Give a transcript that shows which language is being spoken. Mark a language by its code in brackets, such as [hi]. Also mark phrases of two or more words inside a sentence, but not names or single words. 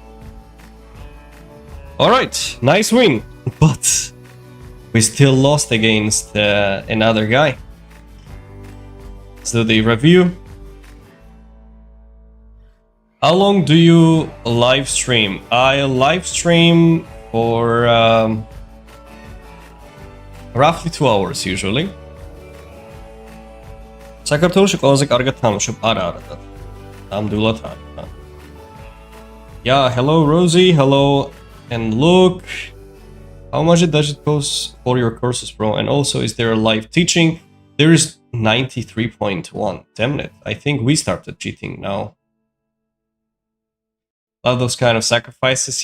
[en] Alright, nice win, but we still lost against another guy. Let's do the review. How long do you live stream? I live stream for roughly 2 hours usually. [ka] საქართველოში ყველაზე კარგად თამაშობ. არა, ნამდვილად არა. [en] Yeah, hello Rosie, hello and look. How much does it cost for your courses, bro? And also, is there a live teaching? There is 93.1. Damn it. I think we started cheating now. Love those kind of sacrifices.